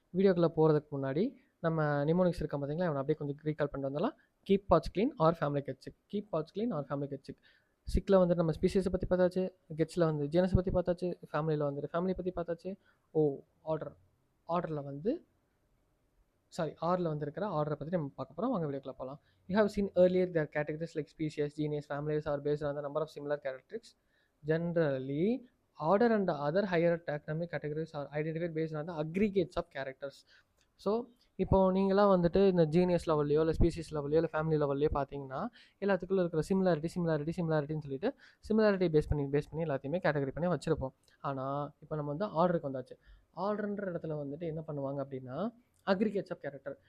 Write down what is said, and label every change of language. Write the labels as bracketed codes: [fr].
[ta] வீடியோக்குள்ளே போகிறதுக்கு முன்னாடி நம்ம நிமோனிக்ஸ் இருக்க பார்த்தீங்களா, அவனை அப்படியே கொஞ்சம் ரீகால் பண்ணிட்டு வந்தாலும் [en] Keep pots clean or family get sick. Keep pots clean or family get sick. [ta] Sickle வந்துட்டு நம்ம ஸ்பீசிஸை பற்றி பார்த்தாச்சு, கெட்ஸில் வந்து ஜீனஸை பற்றி பார்த்தாச்சு, ஃபேமிலியில் வந்துட்டு ஃபேமிலி பற்றி பார்த்தாச்சு. ஆர்டரில் வந்து ஆரில் வந்துருக்கிற ஆர்டரை பற்றி நம்ம பார்க்க போகிறோம். வாங்க வீடியோக்குள்ள போகலாம். [en] You have seen earlier their categories like species, genus, families are based on the number of similar characteristics. Generally, order and the other higher taxonomic categories are identified based on the aggregates of characters. [ta] So இப்போ நீங்களாம் வந்துட்டு இந்த genius லெவல்லையோ இல்லை species லெவல்லையோ இல்லை family லெவல்லையோ பார்த்தீங்கன்னா எல்லாத்துக்குள்ளே இருக்கிற சிமிலாரிட்டின்னு சொல்லிட்டு similarity base பண்ணி எல்லாத்தையுமே கேட்டகரி பண்ணி வச்சுருப்போம். ஆனால் இப்போ நம்ம வந்து ஆர்டருக்கு வந்தாச்சு. ஆர்டர்ன்ற இடத்துல வந்துட்டு என்ன பண்ணுவாங்க அப்படின்னா அக்ரிகேட்ஸ் ஆஃப் கேரக்டர்.